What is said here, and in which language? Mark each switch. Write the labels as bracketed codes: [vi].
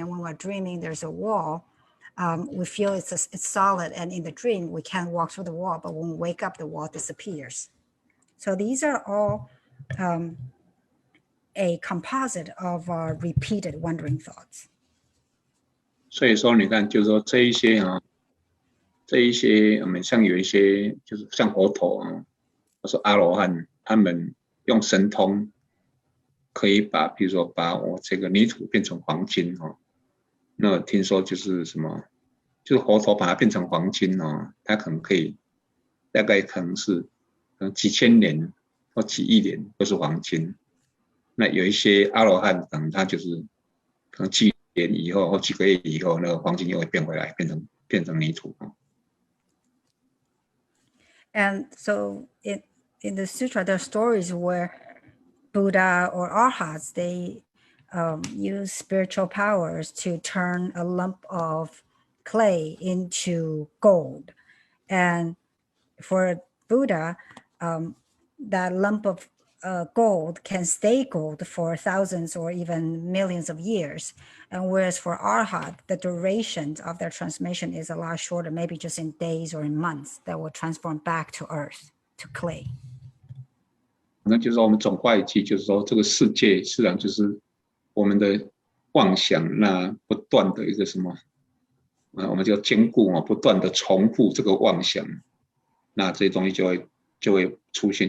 [en] And when we're dreaming, there's a wall. We feel it's solid. And in the dream, we can't walk through the wall. But when we wake up, the wall disappears. So these are all a composite of our repeated wandering thoughts. [zh] 所以说，你看，就是说这一些我们像有一些就是像佛陀或是阿罗汉，他们用神通可以比如说把我这个泥土变成黄金那听说就是什么，就是佛陀把它变成黄金他可能可以大概可能几千年或几亿年都是黄金。那有一些阿罗汉可能他就是可能几年以后或几个月以后，那个黄金又会变回来，变成泥土。 [en] And so in the sutra, there are stories where Buddha or Arhats, they use spiritual powers to turn a lump of clay into gold. And for Buddha, that lump of gold can stay gold for thousands or even millions of years. And whereas for Arhat, the duration of their transformation is a lot shorter, maybe just in days or in months, that will transform back to earth, to clay. [zh] 那就是说我们总话一句，就是说这个世界实际上就是我们的妄想那不断的一个什么我们就坚固不断的重复这个妄想，那这些东西就会出现。